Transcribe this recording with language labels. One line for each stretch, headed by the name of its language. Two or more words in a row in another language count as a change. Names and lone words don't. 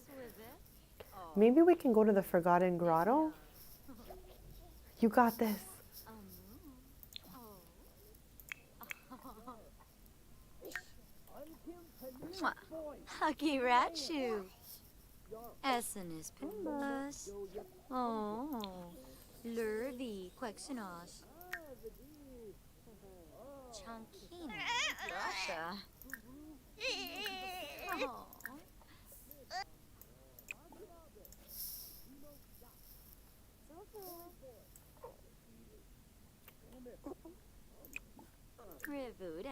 English: Maybe we can go to the Forgotten Grotto. You got this. Huggy Rachu. Essen is Pimbus. Oh. Lurvy Quexenos. Chunkina. Russia. Oh. Rivuda.